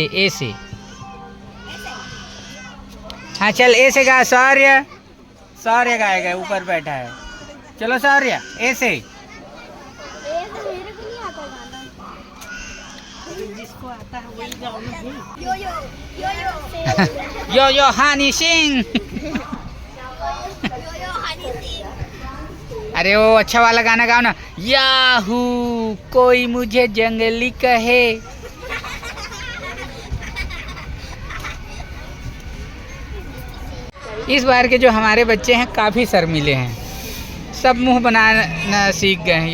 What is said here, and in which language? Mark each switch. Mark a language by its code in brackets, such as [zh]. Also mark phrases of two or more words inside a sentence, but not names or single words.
[hi] ए से। हाँ चल ए से गा। शौर्य, शौर्य गाएगा, ऊपर बैठा है। चलो शौर्य ए से। जिसको आता है वही गाओ ना। यो यो यो यो यो यो हनी सिंह। यो हनी सिंह। अरे वो अच्छा वाला गाना गाओ ना। याहू कोई मुझे जंगली कहे। इस बार के जो हमारे बच्चे हैं काफ़ी शर्मीले हैं, सब मुंह बनाना सीख गए हैं।